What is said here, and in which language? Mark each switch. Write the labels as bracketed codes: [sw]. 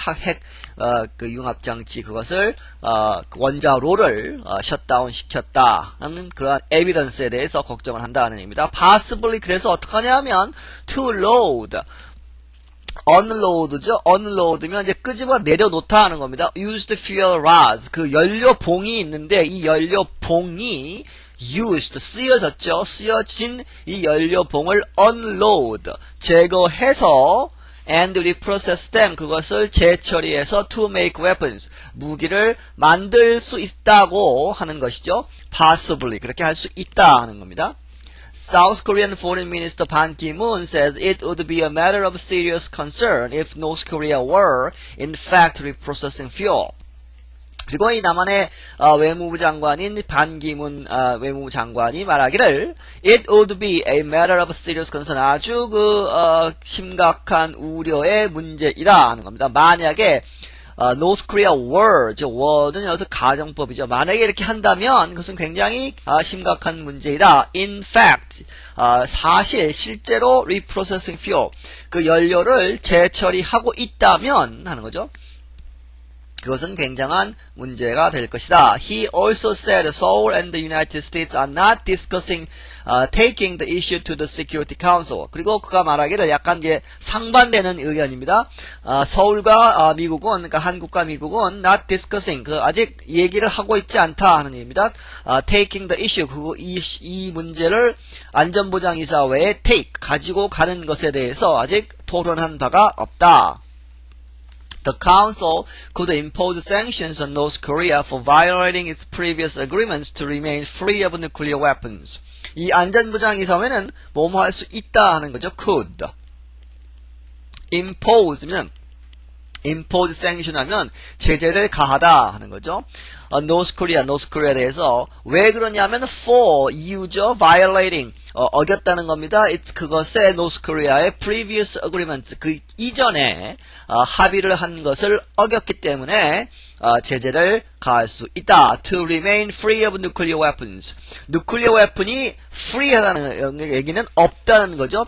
[ko] 핵 융합 장치 그것을 원자로를 셧다운 시켰다는 그러한 에비던스에 대해서 걱정을 한다는 얘기입니다. [en] possibly [ko] 그래서 어떻게 하냐면 [en] to load unload죠. [ko] unload면 이제 끄집어 내려놓다 하는 겁니다. [en] used fuel rods [ko] 그 연료봉이 있는데 이 연료봉이 used 쓰여졌죠. 쓰여진 이 연료봉을 unload 제거해서 [en] and reprocess them [ko] 그것을 재처리해서 [en] to make weapons [ko] 무기를 만들 수 있다고 하는 것이죠. possibly 그렇게 할 수 있다 하는 겁니다. [en] South Korean Foreign Minister Ban Ki-moon says it would be a matter of serious concern if North Korea were in fact reprocessing fuel. [ko] 그리고 이 남한의 외무부 장관인 반기문 외무부 장관이 말하기를 [en] It would be a matter of serious concern [ko] 아주 심각한 우려의 문제이다 하는 겁니다. 만약에 North Korea were were는 여기서 가정법이죠. 만약에 이렇게 한다면 그것은 굉장히 심각한 문제이다. In fact 실제로 [en] reprocessing fuel [ko] 그 연료를 재처리하고 있다면 하는 거죠. 그것은 굉장한 문제가 될 것이다. [en] He also said Seoul and the United States are not discussing taking the issue to the Security Council. [ko] 그리고 그가 말하기를 약간 이제 상반되는 의견입니다. 서울과 미국은 그러니까 한국과 미국은 [en] not discussing [ko] 아직 얘기를 하고 있지 않다 하는 얘기입니다. [en] taking the issue [ko] 이 문제를 안전보장이사회에 take 가지고 가는 것에 대해서 아직 토론한 바가 없다. [en] The Council could impose sanctions on North Korea for violating its previous agreements to remain free of nuclear weapons. [ko] 이 안전보장이사회는 뭐뭐 할 수 있다 하는 거죠. could. impose면 impose sanction 하면 제재를 가하다 하는 거죠. North Korea에 대해서 왜 그러냐면 for 이유죠. violating 어겼다는 겁니다. 그것에 North Korea의 [en] previous agreements [ko] 그 이전에 합의를 한 것을 어겼기 때문에 제재를 가할 수 있다. [en] To remain free of nuclear weapons. [ko] nuclear weapon이 free하다는 얘기는 없다는 거죠.